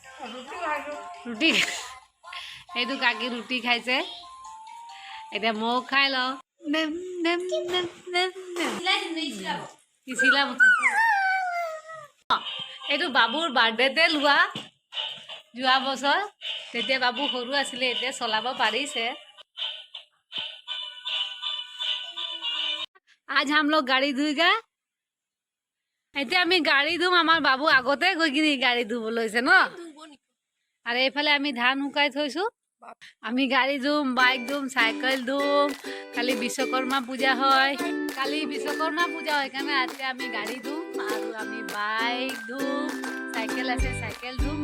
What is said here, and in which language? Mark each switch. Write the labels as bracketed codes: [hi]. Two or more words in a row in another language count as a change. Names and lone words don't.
[as] ৰুটি এইটো কাকি ৰুটি খাইছে, এতিয়া ময়ো খাই লওঁ। এইটো বাবুৰ বাৰ্থডেতে লোৱা, যোৱা বছৰ, তেতিয়া বাবু সৰু আছিলে, এতিয়া চলাব পাৰিছে। [hi] आज हम लोग गाड़ी धुएगा। [as] এতিয়া আমি গাড়ী ধুম, আমাৰ বাবু আগতে গৈ কিনি গাড়ী ধুব লৈছে ন। আৰু এইফালে আমি ধান শুকাই থৈছো, আমি গাড়ী ধুম, বাইক ধুম, চাইকেল ধুম। কালি বিশ্বকৰ্মা পূজা হয়, কালি বিশ্বকৰ্মা পূজা হয়, সেইকাৰণে আজি আমি গাড়ী ধুম আৰু আমি বাইক ধুম, চাইকেল আছে চাইকেল ধুম।